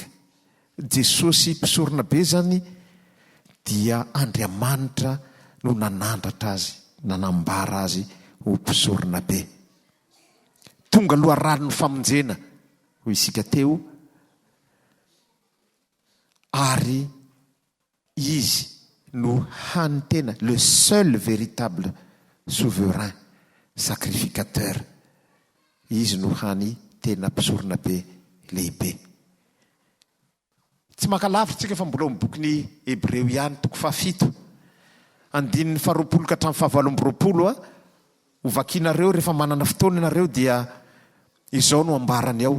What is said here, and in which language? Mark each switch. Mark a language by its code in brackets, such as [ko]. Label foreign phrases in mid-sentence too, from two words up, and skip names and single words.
[mg] Jesosy mpisorona be zany dia Andriamanitra no nanandratra azy, nanambara azy ho mpisorona be. Tonga loharano ny famonjena ho isika teo, ary izy no hany-tena, [fr] le seul véritable souverain sacrificateur. [mg] izy no hany tena mpisorona be lehibe. Tsy makalavitsika fa mbola mibokyny Hebreo ihany 7 andininy 20 ka hatramin'ny 20 hovakinareo rehefa manana fotoana nareo dia izao no ambarany ao.